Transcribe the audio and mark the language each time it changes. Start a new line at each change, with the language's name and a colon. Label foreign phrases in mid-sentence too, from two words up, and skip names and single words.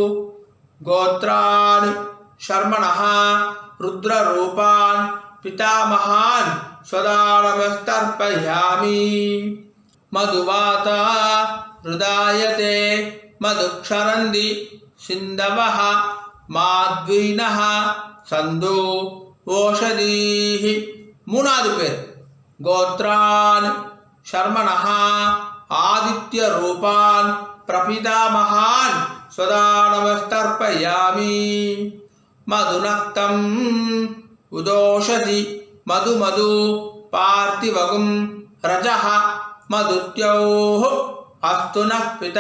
Sanskrit: गोत्रान् शर्मणः रुद्ररूपान् पितामहान् स्वदानमस्तर्पयामि. मधुवाता हृदायते मधुक्षरन्ति सिन्धवः माद्वीनः सन्दो ओषधीः.
Tamil: மூணாவது பேர்.
Sanskrit: गोत्रान् शर्मणः आदित्य रूपान् प्रपितामहान् स्वधानमस्तर्पयामि. मधुनक्तम् उतोषसि मधु मधु पार्थिवं रजः मधुद्यौः अस्तु नः पिता.